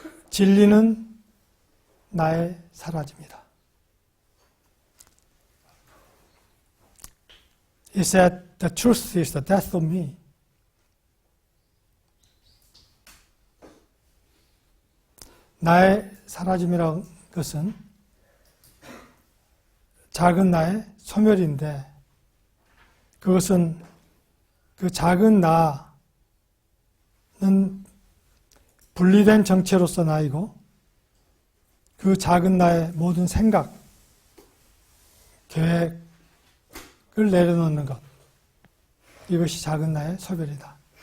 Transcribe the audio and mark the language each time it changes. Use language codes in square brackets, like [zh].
[ko] 진리는 나의 사라집니다. [en] He said, the truth is the death of me. [ko] 나의 사라짐이라는 것은 작은 나의 소멸인데, 그것은 그 작은 나는 분리된 정체로서 나이고, 그 작은 나의 모든 생각, 계획을 내려놓는 것, 이것이 작은 나의 소멸이다.